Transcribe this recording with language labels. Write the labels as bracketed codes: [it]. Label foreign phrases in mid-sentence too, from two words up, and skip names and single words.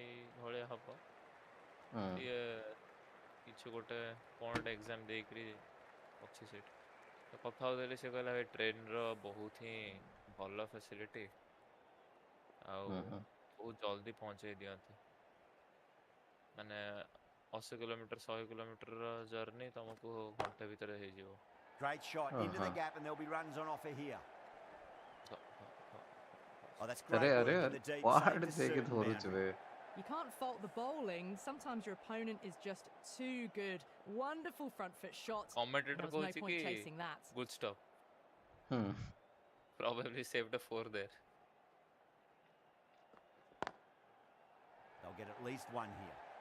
[or] ଭଳିଆ ହବ ସିଏ କିଛି ଗୋଟେ କ'ଣ ଗୋଟେ ଏକ୍ଜାମ ଦେଇକରି ଅଛି ସେଇଠି ତ କଥା ହେଉଥିଲି ସେ କହିଲା ଭାଇ ଟ୍ରେନ୍ର ବହୁତ ହିଁ ଭଲ ଫ୍ୟାସିଲିଟି ଆଉ ବହୁତ ଜଲ୍ଦି ପହଞ୍ଚେଇ ଦିଅନ୍ତି ମାନେ 80 କିଲୋମିଟର 100 କିଲୋମିଟରର ଜର୍ଣ୍ଣି ତମକୁ ଘଣ୍ଟେ ଭିତରେ ହେଇଯିବ [en] Great shot into the gap, and there'll be runs on offer here. Oh, that's great work in the deep. Saved a certain boundary. You can't fault the bowling. Sometimes your opponent is just too good. Wonderful front foot shot. Commentator There was no कहूची point कि chasing that. good stop. Probably saved a 4 there. They'll get at least one here.